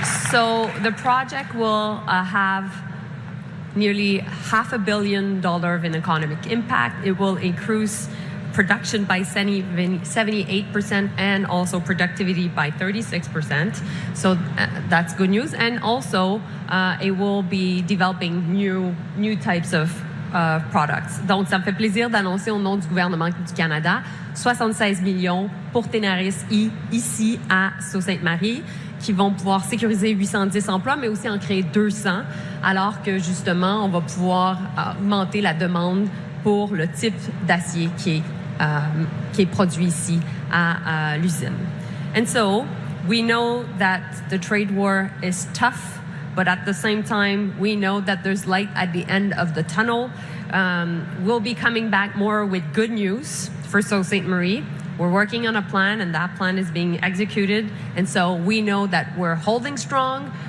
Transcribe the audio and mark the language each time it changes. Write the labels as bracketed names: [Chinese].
[English] So the project will have nearly $500 million in economic impact. It will increase production by 78% and also productivity by 36%. So that's good news. And also, it will be developing new types of products. [French] Donc, ça me fait plaisir d'annoncer au nom du gouvernement du Canada 76 millions pour Tenaris ici à Sault Ste. Marie, qui vont pouvoir sécuriser 810 emplois, mais aussi en créer 200, alors que justement, on va pouvoir augmenter la demande pour le type d'acier qui est produit ici à l'usine. [English] And so, we know that the trade war is tough, but at the same time, we know that there's light at the end of the tunnel. We'll be coming back more with good news for Sault Ste. Marie. We're working on a plan, and that plan is being executed. And so we know that we're holding strong.